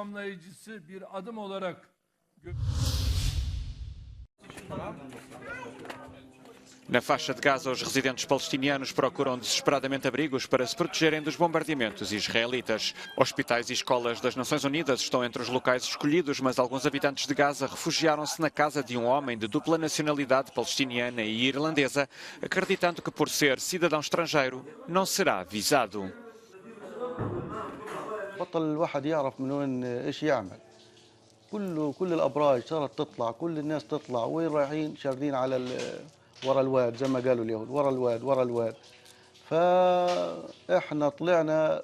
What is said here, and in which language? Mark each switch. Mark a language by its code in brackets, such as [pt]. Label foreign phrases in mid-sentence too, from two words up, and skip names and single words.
[pt] Na faixa de Gaza, os residentes palestinianos procuram desesperadamente abrigos para se protegerem dos bombardeamentos israelitas. Hospitais e escolas das Nações Unidas estão entre os locais escolhidos, mas alguns habitantes de Gaza refugiaram-se na casa de um homem de dupla nacionalidade palestiniana e irlandesa, acreditando que, por ser cidadão estrangeiro, não será visado. [ar] ورا الواد زي ما قالوا اليهود ورا الواد فاحنا طلعنا